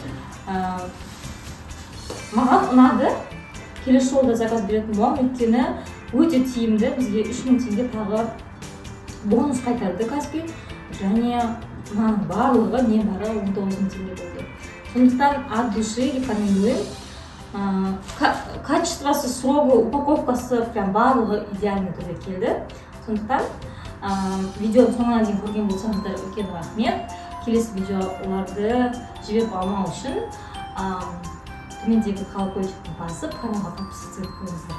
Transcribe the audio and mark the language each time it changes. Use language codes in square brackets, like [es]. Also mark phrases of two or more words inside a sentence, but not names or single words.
[kk] Маған ұнады. Келесі жолда заказ беретін боламын, өйткені өте тиімді. Бізге 3000 теңге тағы бонус қайтарды Каспи. Және мынаның барлығы небары 19.000 теңге болды. [ru] Сондықтан от души рекомендуем. [kk] Качествосы, срогы, упаковкасы прям барлығы идеальный түрде келді. Сондықтан видеоны соңына дейін көрген болсаңыздар үлкен рахмет. Келесі видеоларды жіберіп алмау үшін төмендегі колокольчикті басып, каналға подписаться етіңіздер.